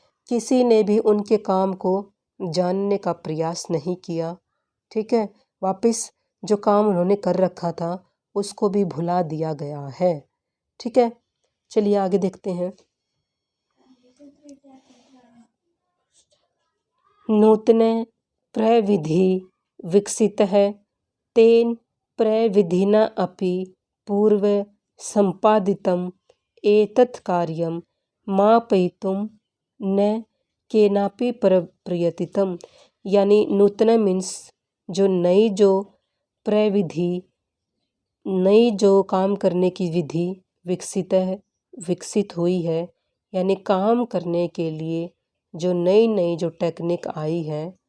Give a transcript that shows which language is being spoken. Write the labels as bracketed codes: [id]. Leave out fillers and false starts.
[hi] किसी ने भी उनके काम को जानने का प्रयास नहीं किया। ठीक है, वापस जो काम उन्होंने कर रखा था उसको भी भुला दिया गया है। ठीक है, चलिए आगे देखते हैं। [sa] नूतन प्रविधि विकसितः तेन प्रविधिना अपि पूर्व संपादितम् एतत् कार्यं मापयितुं न केनापि प्रयतितम्। [hi] यानी नूतन मीन्स जो नई जो प्रविधि, नई जो काम करने की विधि विकसित हुई है, यानी काम करने के लिए जो नई नई जो टेक्निक आई है।